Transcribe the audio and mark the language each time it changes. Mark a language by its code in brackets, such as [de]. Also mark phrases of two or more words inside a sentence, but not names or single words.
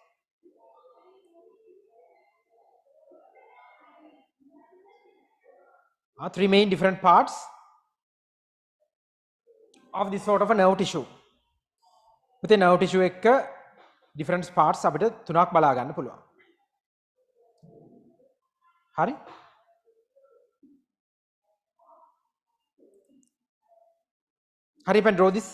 [en] Three main different parts of this sort of a nerve tissue. With a nerve tissue [si] එක [en] different parts [si] අපිට තුනක් බලා ගන්න පුළුවන්. හරි? [en] Hurry up and draw this.